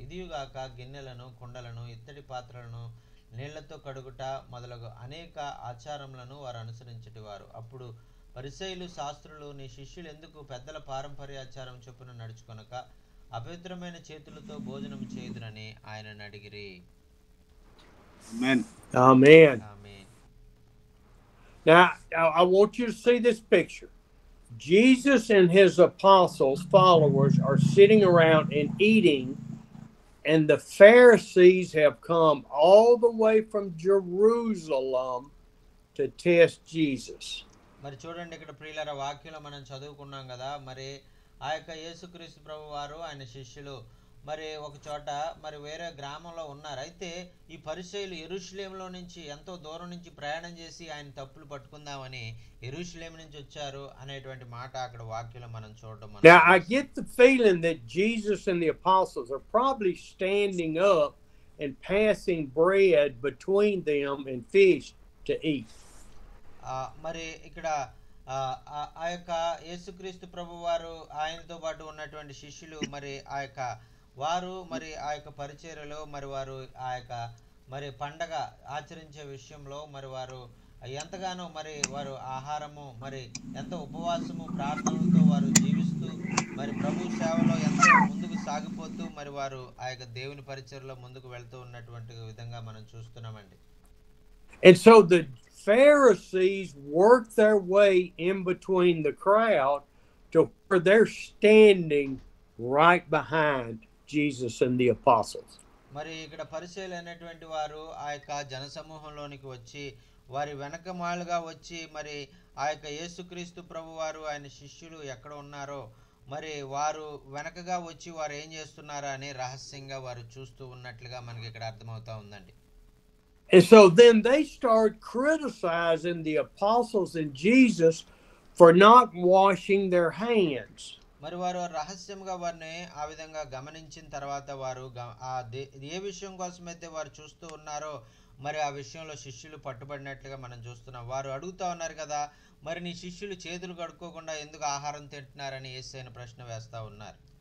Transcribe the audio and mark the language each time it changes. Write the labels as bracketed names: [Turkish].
[Telugu] ఇదియుగాక గిన్నెలను కుండలను ఇత్తడి పాత్రలను నీళ్లతో కడుగుట మొదలగు అనేక ఆచారములను వారు అనుసరించేటివారు. అప్పుడు పరిసయ్యులు శాస్త్రులు, నీ శిష్యులు ఎందుకు పెద్దల పారంపర్యాచారం చొప్పున నడుచుకొనక అపవిత్రమైన చేతులతో భోజనం చేయుదురని ఆయనను అడిగిరి. [English] Amen. Amen. [Telugu] Amen. [English] Now, I want you to see this picture. Jesus and his apostles, followers, are sitting around and eating, and the Pharisees have come all the way from Jerusalem to test Jesus. [Telugu] మరి చూడండి, ఇక్కడ ప్రియులారా వాక్యంలో మనం చదువుకున్నాం కదా, మరి ఆ యొక్క యేసుక్రీస్తు ప్రభు వారు ఆయన శిష్యులు మరి ఒక చోట మరి వేరే గ్రామంలో ఉన్నారు. అయితే ఈ పరిసయ్యులు యెరూషలేములో నుంచి ఎంతో దూరం నుంచి ప్రయాణం చేసి ఆయన తప్పులు పట్టుకుందామని యెరూషలేము నుంచి వచ్చారు అనేటువంటి మాట అక్కడ వాక్యంలో మనం చూడడం. [English] Now I get the feeling that Jesus and the apostles are probably standing up and passing bread between them and fish to eat. [Telugu] మరి ఇక్కడ ఆ యొక్క యేసుక్రీస్తు ప్రభు వారు ఆయనతో పాటు ఉన్నటువంటి శిష్యులు మరి ఆ యొక్క వారు మరి ఆ యొక్క పరిచర్యలో మరి వారు ఆ యొక్క మరి పండగ ఆచరించే విషయంలో మరి వారు ఎంతగానో మరి వారు ఆహారము మరి ఎంత ఉపవాసము ప్రార్థనలతో వారు జీవిస్తూ మరి ప్రభు సేవలో ఎంతో ముందుకు సాగిపోతూ మరి వారు ఆ యొక్క దేవుని పరిచర్యలో ముందుకు వెళ్తూ ఉన్నటువంటి విధంగా మనం చూస్తున్నామండి. [English] And so the Pharisees worked their way in between the crowd to where they're standing right behind Jesus and the apostles. [Telugu] మరి ఇక్కడ పరిచయులు అనేటువంటి వారు ఆ యొక్క జనసమూహంలోనికి వచ్చి వారి వెనకమాలుగా వచ్చి మరి ఆ యొక్క యేసుక్రీస్తు ప్రభు వారు ఆయన శిష్యులు ఎక్కడ ఉన్నారో మరి వారు వెనకగా వచ్చి వారు ఏం చేస్తున్నారా అని రహస్యంగా వారు చూస్తూ ఉన్నట్లుగా మనకి ఇక్కడ అర్థమవుతా ఉందండి. [English] And so then they start criticizing the apostles and Jesus for not washing their hands. [Telugu] మరి వారు రహస్యంగా వారిని ఆ విధంగా గమనించిన తర్వాత వారు ఏ విషయం కోసమైతే వారు చూస్తూ ఉన్నారో మరి ఆ విషయంలో శిష్యులు పట్టుబడినట్లుగా మనం చూస్తున్నాం. వారు అడుగుతా ఉన్నారు కదా, మరి నీ శిష్యులు చేతులు కడుక్కోకుండా ఎందుకు ఆహారం తింటున్నారని యేసయ్యను ప్రశ్న వేస్తా ఉన్నారు.